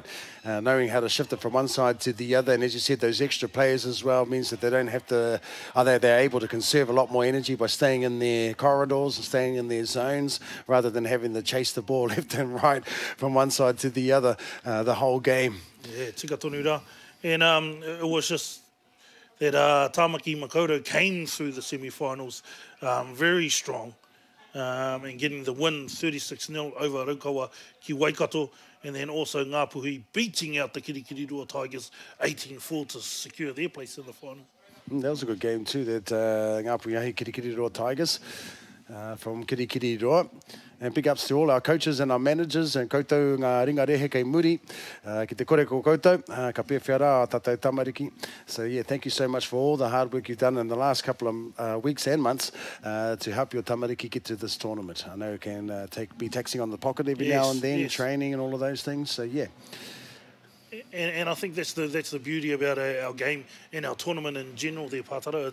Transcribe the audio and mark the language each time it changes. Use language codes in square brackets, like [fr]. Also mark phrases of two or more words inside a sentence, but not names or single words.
[en] Knowing how to shift it from one side to the other, and as you said, those extra players as well means that they don't have to, they're able to conserve a lot more energy by staying in their corridors and staying in their zones rather than having to chase the ball left and right from one side to the other the whole game. Yeah, [mi] tika tonu rā. [en] And it was just that Tāmaki Makaurau came through the semi-finals very strong and getting the win 36-0 over Raukawa ki Waikato, and then also Ngā Puhi beating out the Kirikiriroa Tigers 18-4 to secure their place in the final. That was a good game too, that Ngā Puhi Kirikiriroa Tigers from Kirikiriroa. And big ups to all our coaches and our managers, and [mi] koutou ngā ringa rehe kei muri, ki te kore ko koutou, ka pia whiara a tātou tamariki. [en] So yeah, thank you so much for all the hard work you've done in the last couple of weeks and months to help your tamariki get to this tournament. I know it can be taxing on the pocket every now and then, training and all of those things, so yeah. And I think that's the beauty about our game and our tournament in general there, Pātara.